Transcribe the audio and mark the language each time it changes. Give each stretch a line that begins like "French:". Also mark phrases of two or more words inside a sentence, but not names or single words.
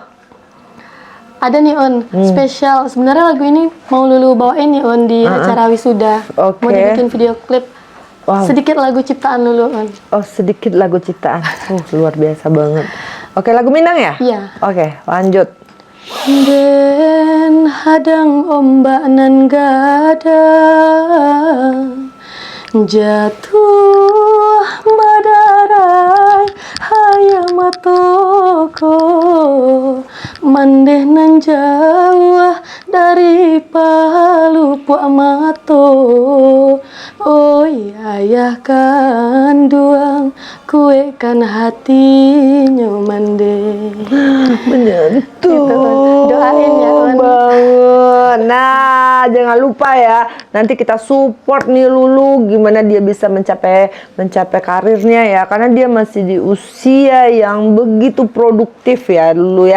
Indonesian: Ada nih spesial. Sebenarnya lagu ini mau Lulu bawain nih di acara wisuda. Mau dibikin video klip. Sedikit lagu ciptaan Lulu Oh, sedikit lagu ciptaan. Luar biasa banget. Oke, lagu Minang ya? Iya. Oke, lanjut.
Minangkabau: Den hadang ombak nan gada, jatuh badarai hayam matoko, mandeh nan jauh dari Palu puak mato. Oh ayah kanduang kue kan hatinya mandeh.
Indonesian: Menyentuh gitu, doain ya banget. Nah, jangan lupa ya, nanti kita support nih Lulu gimana dia bisa mencapai karirnya ya, karena dia masih di usia yang begitu produktif ya Lulu ya.